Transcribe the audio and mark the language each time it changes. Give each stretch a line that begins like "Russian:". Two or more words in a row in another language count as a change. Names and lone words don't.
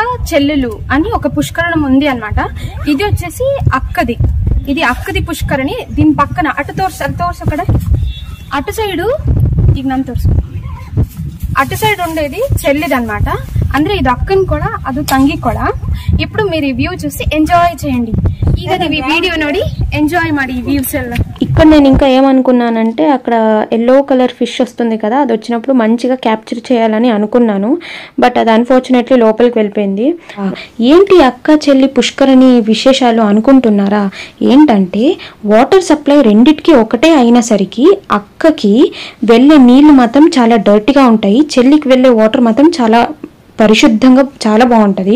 Telugu: చెల్లెలు అని ఒక పుష్కరణం ఉంది అన్నమాట. ఇది వచ్చేసి అక్కది, ఇది అక్కది పుష్కరిణి. దీని పక్కన అటు తోర్సు అక్కడ అటు సైడు ఇది నన్ను తోర్సు అటు సైడ్ ఉండేది చెల్లిది అనమాట.
Kannada: ಅಂದ್ರೆ ಇದು ಅಕ್ಕನ್ ಕೂಡ ಅದು ತಂಗಿ ಕೂಡ.
Telugu: ఇప్పుడు మీరు ఈ వ్యూ చూసి ఎంజాయ్ చేయండి.
Kannada: ಈಗ ನೀವು ಈ ವಿಡಿಯೋ ನೋಡಿ ఎంజాయ్ ಮಾಡಿ ಈ ವ್ಯೂಸ್ ಎಲ್ಲ.
Telugu: ఇక్కడ నేను ఇంకా ఏమనుకున్నానంటే అక్కడ
English: yellow color fish
Telugu: వస్తుంది కదా, అది వచ్చినప్పుడు మంచిగా క్యాప్చర్ చేయాలని అనుకున్నాను. బట్ అది అన్ఫార్చునేట్లీ లోపలికి వెళ్ళిపోయింది. ఏంటి అక్క చెల్లి పుష్కరిణి విశేషాలు అనుకుంటున్నారా? ఏంటంటే
English: water supply
Telugu: రెండిటికి ఒకటే అయినసరికి అక్కకి వెళ్ళే నీళ్లు మాత్రం చాలా డర్టీగా ఉంటాయి, చెల్లికి వెళ్ళే వాటర్ మాత్రం చాలా పరిశుద్ధంగా చాలా బాగుంటుంది.